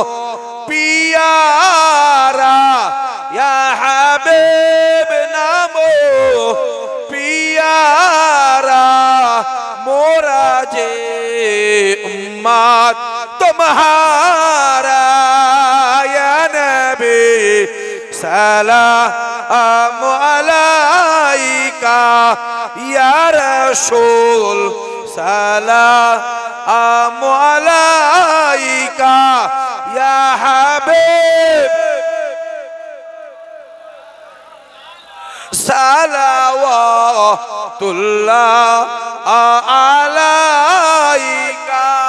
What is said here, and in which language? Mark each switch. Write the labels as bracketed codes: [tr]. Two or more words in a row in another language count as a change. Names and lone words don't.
[ur] پیارا یا حبیب نامو پیارا مورا جے امت تمہارا یا نبی [ar] السلام عليك يا رسول السلام عليك يا حبيب صلوات الله عليك.